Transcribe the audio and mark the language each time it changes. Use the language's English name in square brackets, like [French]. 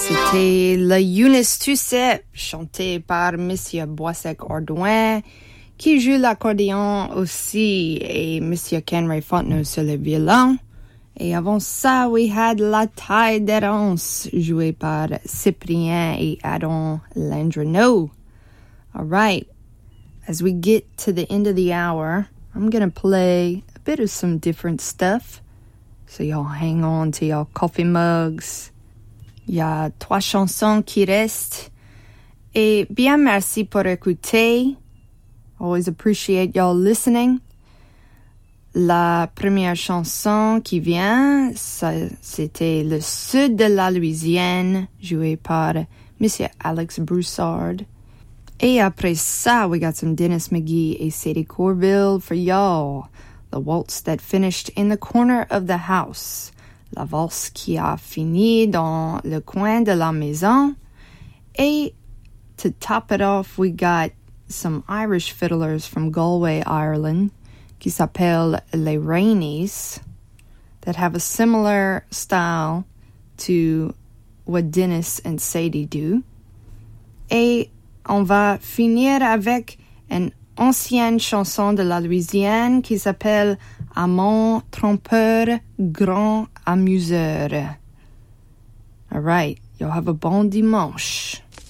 [French] C'était La Eunice Tousset, chantée par Monsieur Boissec-Ardouin, qui joue l'accordéon aussi, et Monsieur Kenry Fontenot sur le violon. Et avant ça, [English] we had [French] La Taille d'Errance, jouée par Cyprien et Adam Landrenau. [English] All right, as we get to the end of the hour, I'm going to play a bit of some different stuff. So y'all hang on to your coffee mugs. [French] Il y a trois chansons qui restent. Et bien merci pour écouter. [English] Always appreciate y'all listening. [French] La première chanson qui vient, ça, c'était Le Sud de la Louisiane, joué par Monsieur Alex Broussard. Et après ça, [English] we got some Dennis McGee et Sadie Corbill for y'all. The Waltz That Finished in the Corner of the House. [French] La valse qui a fini dans le coin de la maison. [English] Et to top it off, we got some Irish fiddlers from Galway, Ireland, [French] qui s'appelle [English] Les Rainies, that have a similar style to what Dennis and Sadie do. [French] Et on va finir avec une ancienne chanson de la Louisiane qui s'appelle Amant trompeur grand amuseur. [English] All right, you'll have a [French] bon dimanche.